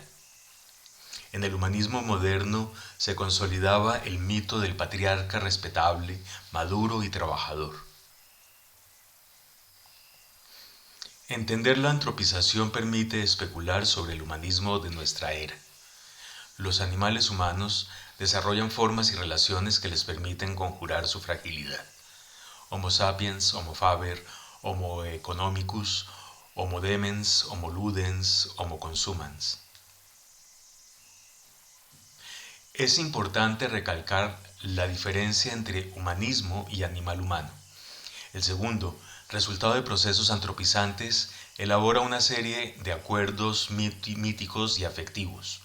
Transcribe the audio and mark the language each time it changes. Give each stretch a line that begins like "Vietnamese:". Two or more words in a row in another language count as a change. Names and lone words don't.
Spanish: En el humanismo moderno se consolidaba el mito del patriarca respetable, maduro y trabajador. Entender la antropización permite especular sobre el humanismo de nuestra era. Los animales humanos desarrollan formas y relaciones que les permiten conjurar su fragilidad.
Latin: Homo sapiens, Homo faber, Homo economicus, Homo demens, Homo ludens, Homo consumans.
Spanish: Es importante recalcar la diferencia entre humanismo y animal humano. El segundo, resultado de procesos antropizantes, elabora una serie de acuerdos míticos y afectivos.